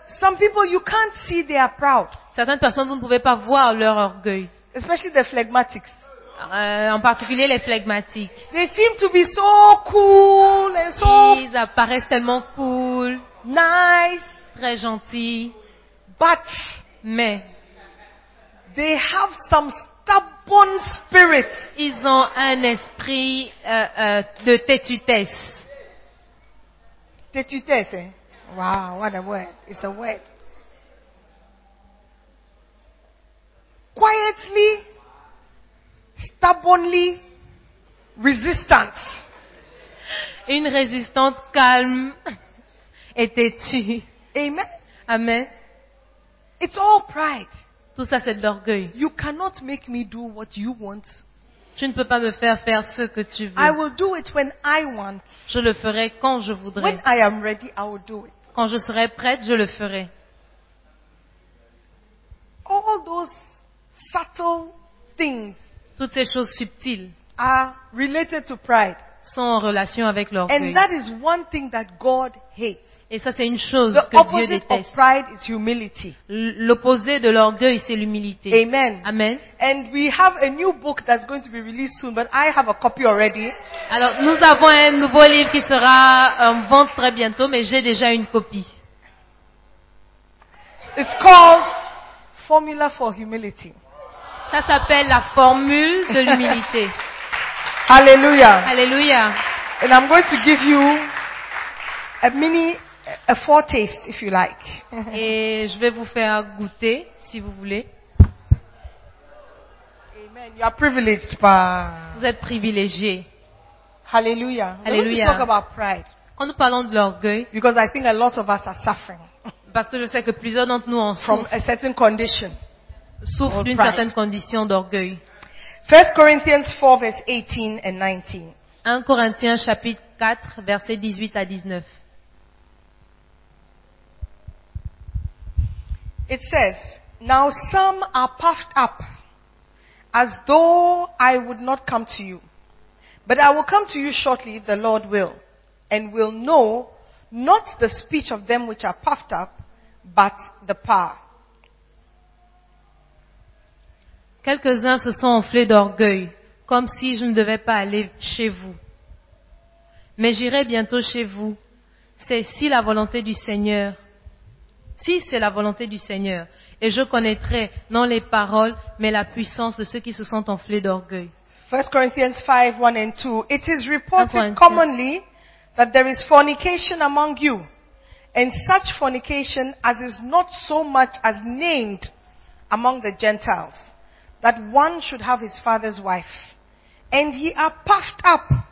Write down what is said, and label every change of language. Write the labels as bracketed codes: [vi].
[en] some people you can't see they are proud. [fr] Certaines personnes vous ne pouvez pas voir leur orgueil. [en] Especially the phlegmatics. [fr] En particulier les phlegmatiques. [en] They seem to be so cool and so. [fr] Ils apparaissent tellement cool. [en] Nice. [fr] Très gentils. [en] But. [fr] Mais. [en] They have some stubborn spirit. [fr] Ils ont un esprit de têtutesse. Têtutesse, hein? [en] Wow, what a word. It's a word. Quietly, stubbornly, resistant. [fr] Une résistante calme et têtue. Amen. Amen. [en] It's all pride. [fr] Tout ça, c'est de l'orgueil. [en] You cannot make me do what you want. [fr] Tu ne peux pas me faire faire ce que tu veux. [en] I will do it when I want. [fr] Je le ferai quand je voudrais. [en] When I am ready, I will do it. [fr] Quand je serai prête, je le ferai. [en] All those subtle things. [fr] Toutes ces choses subtiles [en] are related to pride. [fr] Sont en relation avec l'orgueil. [en] And that is one thing that God hates. [fr] Et ça, c'est une chose [en] the [fr] que Dieu déteste. [en] Of pride is humility. [fr] L'opposé de l'orgueil, c'est l'humilité. Amen. Amen. [en] And we have a new book that's going to be released soon, but I have a copy already. [fr] Alors, nous avons un nouveau livre qui sera en vente très bientôt, mais j'ai déjà une copie. [en] It's called Formula for Humility. [fr] Ça s'appelle la formule de l'humilité. Hallelujah. Hallelujah. [en] And I'm going to give you a mini, a foretaste, if you like. [fr] Et je vais vous faire goûter, si vous voulez. [en] Amen. You are privileged, par. [fr] Vous êtes privilégié. Hallelujah. Hallelujah. [en] When we talk about pride. [fr] Quand nous parlons de l'orgueil. [en] Because I think a lot of us are suffering. [fr] Parce que je sais que plusieurs d'entre nous en souffrent. [en] From a certain condition. [fr] Souffrent d'une pride. Certaine condition d'orgueil. [en] 1 Corinthians 4, verse 18 and 19. [fr] 1 Corinthiens chapitre 4, versets 18 à 19. [en] It says, now some are puffed up, as though I would not come to you. But I will come to you shortly, if the Lord will, and will know not the speech of them which are puffed up, but the power. [fr] Quelques-uns se sont enflés d'orgueil, comme si je ne devais pas aller chez vous. Mais j'irai bientôt chez vous. C'est si la volonté du Seigneur. Si c'est la volonté du Seigneur. Et je connaîtrai non les paroles, mais la puissance de ceux qui se sont enflés d'orgueil. [en] 1 Corinthians 5, 1 and 2. It is reported commonly that there is fornication among you. And such fornication as is not so much as named among the Gentiles. That one should have his father's wife. And ye are puffed up.